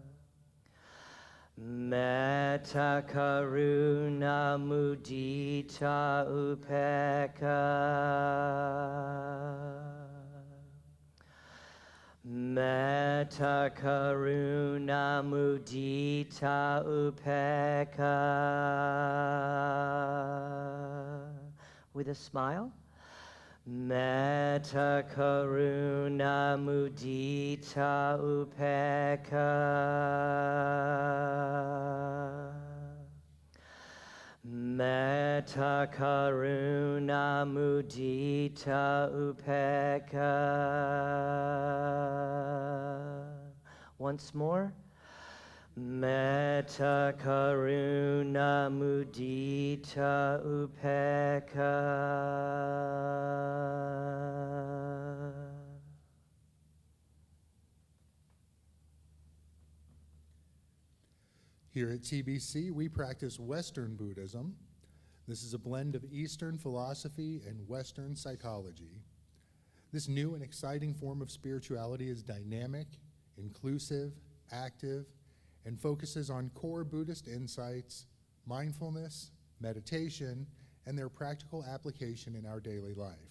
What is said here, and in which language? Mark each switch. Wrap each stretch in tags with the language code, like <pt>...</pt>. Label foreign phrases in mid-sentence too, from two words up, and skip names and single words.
<pi>Metta, karuna, mudita, upekkha. Metta, karuna, mudita, upekkha.</pi> <en>With a smile.</en> <pi>Metta, karuna, mudita, upekkha. Metta, karuna, mudita, upekkha.</pi> <en>Once more.</en> <pi>Metta, karuna, mudita, upekkha.</pi> <en>Here at TBC, we practice Western Buddhism. This is a blend of Eastern philosophy and Western psychology. This new and exciting form of spirituality is dynamic, inclusive, active, and focuses on core Buddhist insights, mindfulness, meditation, and their practical application in our daily life.</en>